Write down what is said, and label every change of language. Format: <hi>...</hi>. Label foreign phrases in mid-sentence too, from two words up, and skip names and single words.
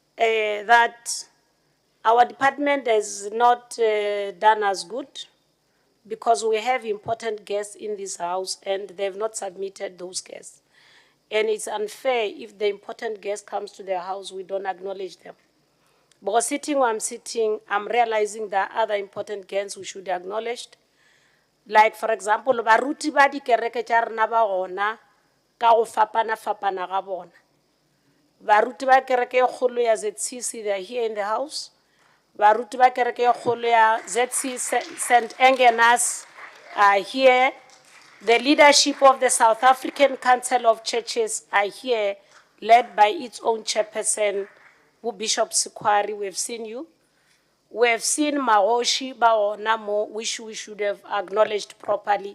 <en>That our department has not done as good because we have important guests in this house and they've not submitted those guests. And it's unfair if the important guest comes to their house, we don't acknowledge them. Because sitting where I'm sitting, I'm realizing there are other important guests we should be acknowledged. Like, for example,</en> <nso>baruti ba dikereke tša rena ba gona ka go fapana-fapana ga bona. Baruti ba kereke e kgolo ya ZCC,</nso> <en>they are here in the house.</en> <nso>Baruti ba kereke e kgolo ya ZC St.</nso> <en>Agnes are here. The leadership of the South African Council of Churches are here, led by its own chairperson, Bishop Sikwari. We have seen you. We have seen Maoshi Baonamo, which we should have acknowledged properly.</en>